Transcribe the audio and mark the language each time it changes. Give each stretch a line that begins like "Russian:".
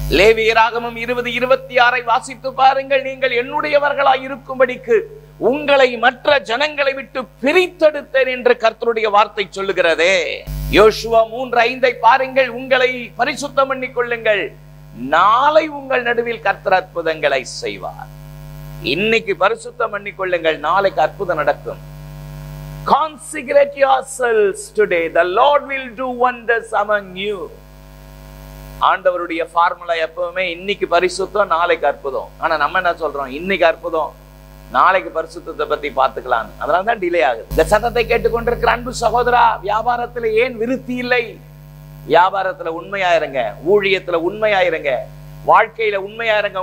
Tamil: லேவியராகமம் 20:26 வாசித்து பாருங்கள். நீங்கள் என்னுடையவர்களாய் இருக்கும்படிக்கு உங்களை மற்ற ஜனங்களை விட்டு பிரித்தெடுத்தேன் என்று கர்த்தருடைய வார்த்தை சொல்லுகிறதே. யோசுவா 3:5 பாருங்கள். உங்களை பரிசுத்தம் பண்ணிக் கொள்ளுங்கள், நாளை உங்கள் நடுவில் கர்த்தர் அற்புதங்களை செய்வார். இன்னைக்கு பரிசுத்தம் பண்ணிக் கொள்ளுங்கள், நாளைக்கு அற்புதம் நடக்கும்.
English: Consecrate yourselves today, the Lord will do wonders among you.
Tamil: ஆண்டவருடைய ஃபார்முலா எப்பவுமே இன்னைக்கு பரிசுத்தம், நாளைக்கு அற்புதம். ஆனா நம்ம என்ன சொல்றோம்? இன்னைக்கு அற்புதம், நாளைக்கு பரிசுத்தத்தை பத்தி பார்த்துக்கலாம், அதனாலதான் டிலே ஆகுது. இந்த சத்தத்தை கேட்டுக்கொண்டிருக்கிற அன்பு சகோதரா, வியாபாரத்துல ஏன் விருத்தி இல்லை? வியாபாரத்துல உண்மையாயிருங்க, ஊழியத்துல உண்மையாயிருங்க, வாழ்க்கையில உண்மையாயிருங்க.